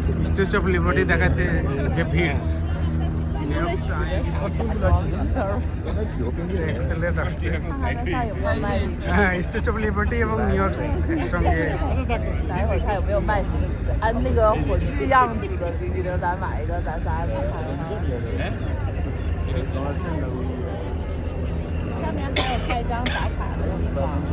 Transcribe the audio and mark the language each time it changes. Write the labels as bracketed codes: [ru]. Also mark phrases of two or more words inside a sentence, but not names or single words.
[bn] স্ট্যাচু অফ লিবার্টি দেখাতে যে ভিড় এক্সেলেন্ট আসছে। হ্যাঁ, স্ট্যাচু অফ লিবার্টি এবং নিউ ইয়র্ক একসঙ্গে। [zh] 等一会儿看有没有卖按那个火炬样子的鱼的，咱买一个，咱仨人看看。下面还有开张打卡的地方。